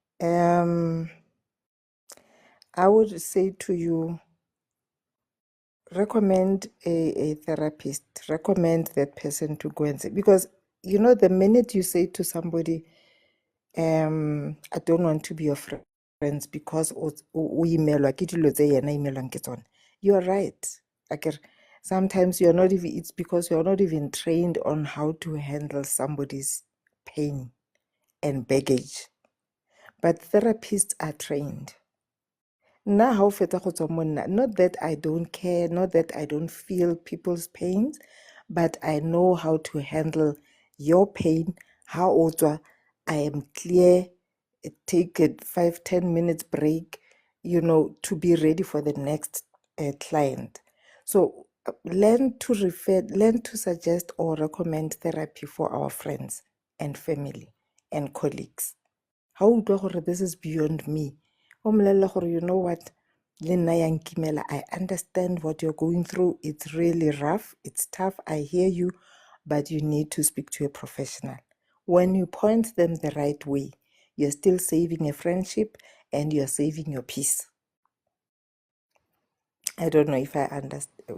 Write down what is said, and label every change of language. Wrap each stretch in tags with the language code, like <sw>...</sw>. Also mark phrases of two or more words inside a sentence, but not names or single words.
<en>I would say to you, recommend a therapist, recommend that person to go and see, because you know, the minute you say to somebody, I don't want to be your friends because you're right. Like, sometimes you're not even, it's because you're not even trained on how to handle somebody's pain and baggage. But therapists are trained. Now, how</en> <tn>feta go tswa mo nna,</tn> <en>not that I don't care, not that I don't feel people's pains, but I know how to handle your pain. How otswa, I am clear, take a 5-10 minutes break, to be ready for the next client. So learn to suggest or recommend therapy for our friends and family and colleagues. How</en> <tn>utlwa gore</tn> <en>this is beyond me,</en> <tn>o mmolelela gore</tn> <en>you know what,</en> <tn>le nna ya nkimela,</tn> <en>I understand what you're going through, it's really rough, it's tough, I hear you, but you need to speak to a professional. When you point them the right way, you're still saving a friendship and you're saving your peace. I don't know if I understand.</en>